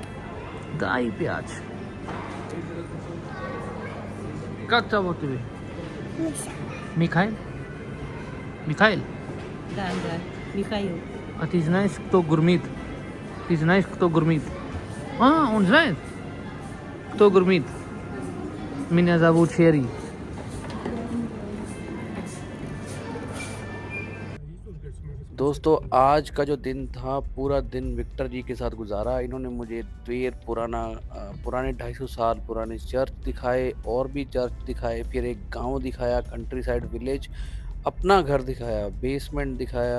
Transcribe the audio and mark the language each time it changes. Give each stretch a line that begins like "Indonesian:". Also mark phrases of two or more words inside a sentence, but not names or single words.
Russian: Дай 5. Как зовут тебя? Михаил? Михаил? Да, Михаил. А ты знаешь, кто Гурмит? Ты знаешь, кто Гурмит? А, он знает? Кто Гурмит? Меня зовут Шерри.
Hindi: दोस्तों आज का जो दिन था, पूरा दिन विक्टर जी के साथ गुजारा। इन्होंने मुझे त्वेर पुराने 250 साल पुराने चर्च दिखाए, और भी चर्च दिखाए, फिर एक गांव दिखाया,
English: country side village,
Hindi: अपना घर दिखाया, बेसमेंट दिखाया।